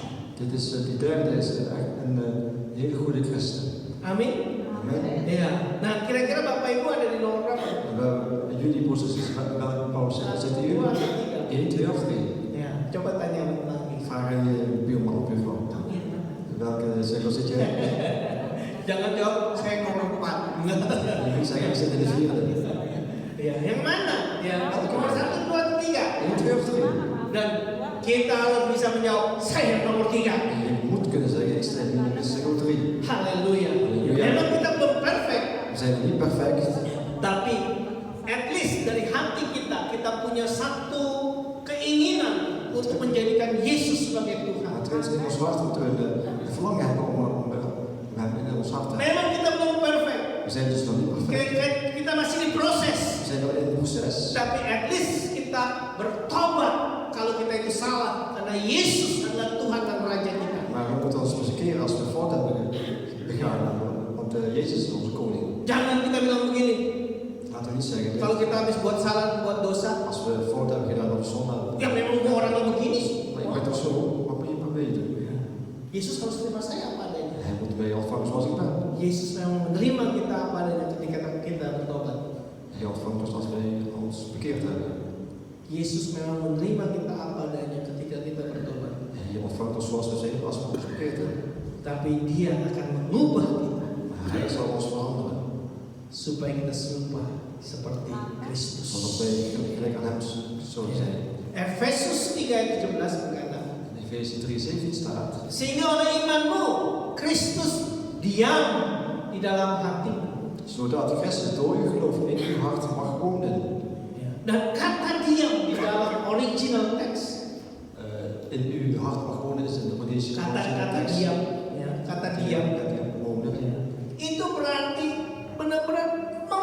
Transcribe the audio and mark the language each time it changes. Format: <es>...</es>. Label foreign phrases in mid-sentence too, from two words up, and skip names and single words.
<nl>Dit is, die derde is echt een hele goede christen.</nl> <id>Amin.</id> <nl>Amen.</nl> <id>Ya. Nah, kira-kira Bapak Ibu ada di nomor berapa?</id> <nl>Jullie posities, welke pauze zitten jullie?</nl> <id>2 atau 3?</id> <nl>1, 2 of 3?</nl> <id>Ya, coba tanya lagi.</id> <nl>Vraag aan je buurman of buurvrouw.</nl> <id>Kamu yang mana?</id> <nl>Welke cirkel zit jij?</nl> <id>Jangan jawab saya nomor 4.</id> <nl>Je kunt zeggen, ik zit in de vierde.</nl> <id>Ya, yang mana? Ya, nomor 1, 2, atau 3?</id> <nl>1, 2 of 3?</nl> <id>Dan kita harus bisa menjawab saya nomor 3.</id> <nl>En je moet kunnen zeggen, ik sta in cirkel 3.</nl> <id>Haleluya.</id> <nl>Haleluya.</nl> <id>Memang kita belum perfect,</id> <nl>We zijn nog niet perfect,</nl> <id>tapi</id> <en>at least</en> <id>dari hati kita punya satu keinginan untuk menjadikan Yesus sebagai Tuhan.</id> <nl>maar tenminste in ons hart moeten we de verlangen hebben om hem in ons hart te hebben.</nl> <id>Memang kita belum perfect,</id> <nl>We zijn dus nog niet perfect.</nl> <id>kita masih diproses,</id> <nl>We zijn nog in het proces.</nl> <id>tapi</id> <en>at least</en> <id>kita bertobat kalau kita itu salah, karena Yesus adalah Tuhan dan Raja kita.</id> <nl>Maar we moeten ons bekeren als we fout hebben begaan, want Jezus is onze koning.</nl> <id>Jangan kita bilang begini,</id> <nl>Laten we niet zeggen,</nl> <id>kalau kita habis buat salah, buat dosa,</id> <nl>als we fout hebben gedaan of zonde,</nl> <id>ya memang gua orangnya begini sih.</id> <nl>maar je bent toch zo, wat ben je doen?</nl> <id>Yesus harus terima saya apa adanya.</id> <nl>Hij moet mij ontvangen zoals ik ben.</nl> <id>Yesus memang menerima kita apa adanya ketika kita bertobat.</id> <nl>Hij ontvangt ons als wij ons bekeerd hebben.</nl> <id>Yesus memang menerima kita apa adanya ketika kita bertobat.</id> <nl>Hij ontvangt ons zoals we zijn als we ons bekeerd hebben.</nl> <id>Tapi Dia akan mengubah kita</id> <nl>Maar hij zal ons veranderen,</nl> <id>supaya kita serupa seperti Kristus.</id> <nl>zodat wij gelijk aan hem zullen zijn.</nl> <id>Efesus 3 ayat 17 berkata,</id> <nl>In Efeze 3:17 staat,</nl> <id>sehingga oleh imanmu Kristus diam di dalam hatimu.</id> <nl>zodat Christus door uw geloof in uw hart mag wonen.</nl> <id>Dan kata diam di dalam</id> <en>original text,</en> <nl>In uw hart mag wonen is in de Rhodesische</nl> <id>kata diam, ya, kata diam.</id> <nl>wonen.</nl> <id>Itu berarti benar-benar</id>